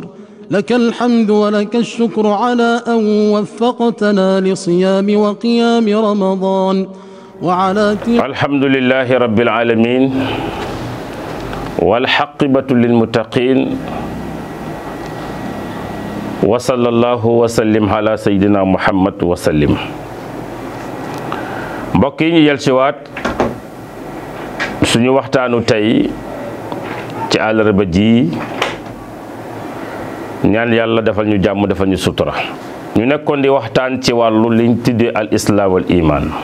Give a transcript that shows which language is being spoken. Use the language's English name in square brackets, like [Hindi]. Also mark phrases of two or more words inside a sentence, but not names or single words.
[Arabic] لك الحمد ولك الشكر على أن وفقتنا لصيام وقيام رمضان وعلى الحمد لله رب العالمين والحقبة للمتقين وصلى الله وسلم على سيدنا محمد وسلم. [Wolof] mbokk yi ñu yel ci waat suñu waxtaanu tey ci àllarba ji, ñaan yàlla defal ñu jàmm defal ñu sutura. ñu nekkoon di waxtaan ci wàllu liñ tuddee [Arabic] الإسلام والإيمان.